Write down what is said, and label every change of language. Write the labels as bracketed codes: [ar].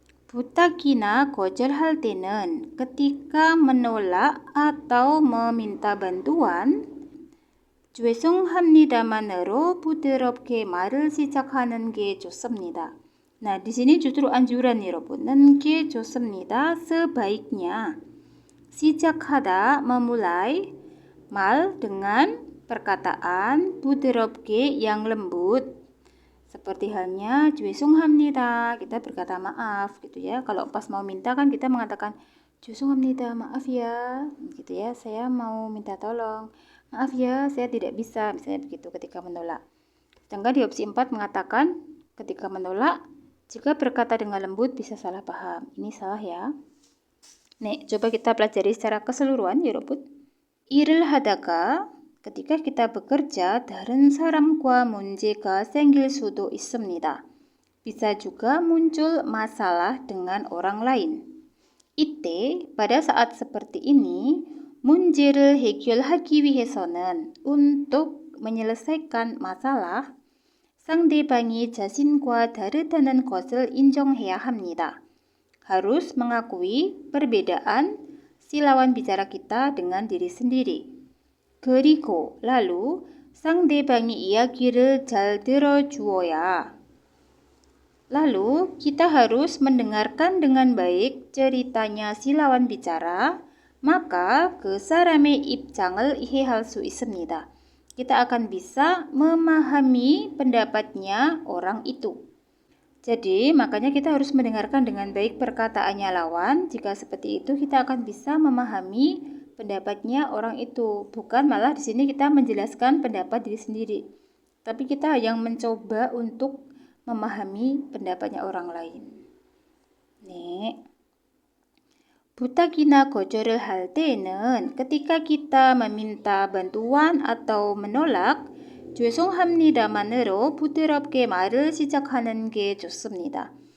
[ko] 부탁이나 거절할 때는 [id] ketika menolak atau meminta bantuan [ko] 죄송합니다만으로 부드럽게 말을 시작하는 게 좋습니다. [id] Nah, di sini justru anjuran 여러분. [ko] 는 게 좋습니다. [id] sebaiknya 시작하다 memulai mal dengan perkataan 부드럽게 yang lembut. Seperti halnya 죄송합니다, kita berkata maaf gitu ya. Kalau pas mau minta kan kita mengatakan 죄송합니다, maaf ya, gitu ya. Saya mau minta tolong, maaf ya, saya tidak bisa, misalnya begitu ketika menolak. Sedangkan di opsi 4 mengatakan Ketika menolak, jika berkata dengan lembut bisa salah paham. Ini salah ya. Nih, coba kita pelajari secara keseluruhan, 여러분. [ko] 일을 하다가 [id] ketika kita bekerja, [ko] 다른 사람과 문제가 생길 수도 있습니다. [id] Bisa juga muncul masalah dengan orang lain. [ko] 이때, [id] pada saat seperti ini, [ko] 문제를 해결하기 위해서는 [id] untuk menyelesaikan masalah, [ko] 상대방이 자신과 다르다는 것을 인정해야 합니다. [id] Harus mengakui perbedaan si lawan bicara kita dengan diri sendiri. [ko] 그리고 lalu 상대방이 이야기를 잘 들어주어야. [id] Lalu kita harus mendengarkan dengan baik ceritanya si lawan bicara, maka [ko] 그 사람의 입장을 이해할 수 있습니다. [id] Kita akan bisa memahami pendapatnya orang itu. Jadi, makanya kita harus mendengarkan dengan baik perkataannya lawan. Jika seperti itu, kita akan bisa memahami pendapatnya orang itu. Bukan malah di sini kita menjelaskan pendapat diri sendiri. Tapi kita yang mencoba untuk memahami pendapatnya orang lain. Nih. [ko] 부탁이나 거절을 할 때에는 [id] ketika kita meminta bantuan atau menolak [ko] 죄송합니다만으로 부드럽게 말을 시작하는 게 좋습니다.